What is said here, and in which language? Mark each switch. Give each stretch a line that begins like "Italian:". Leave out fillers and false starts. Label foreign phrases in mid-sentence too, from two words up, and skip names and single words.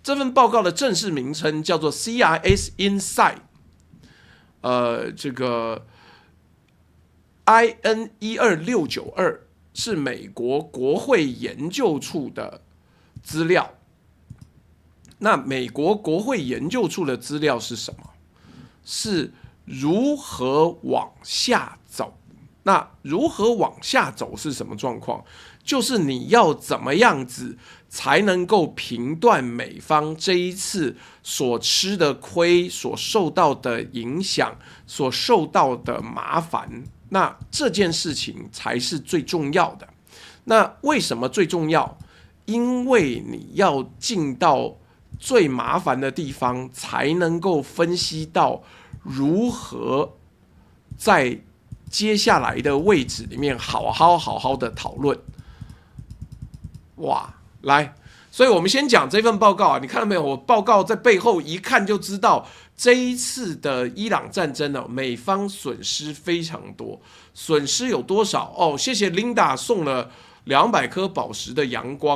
Chinese: 這份報告的正式名稱叫做 CRS Insight， 這個 IN12692 是美國國會研究處的資料。那美國國會研究處的資料是什麼？是如何往下走？那如何往下走是什麼狀況？就是你要怎麼樣子才能夠評斷美方這一次所吃的虧、所受到的影響、所受到的麻煩，那這件事情才是最重要的。那為什麼最重要？因為你要進到最麻煩的地方，才能夠分析到如何在接下來的位置裡面好好的討論。哇，來，所以我們先講這份報告啊，你看到沒有？我報告在背後一看就知道，這一次的伊朗戰爭呢，美方損失非常多，損失有多少？哦，謝謝 Linda 送了200顆寶石的陽光。